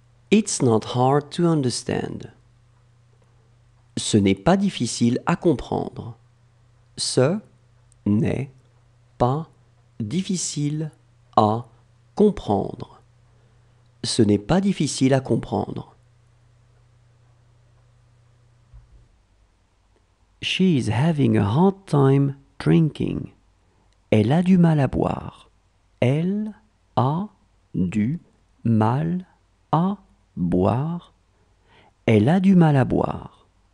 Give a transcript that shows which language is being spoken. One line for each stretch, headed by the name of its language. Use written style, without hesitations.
English: It's not hard to understand.
French: Ce n'est pas difficile à comprendre. Ce n'est pas difficile à comprendre. ce n'est pas difficile à comprendre.
English: She is having a hard time drinking.
French: Elle a du mal à boire. Elle a du mal à boire. Elle a du mal à boire.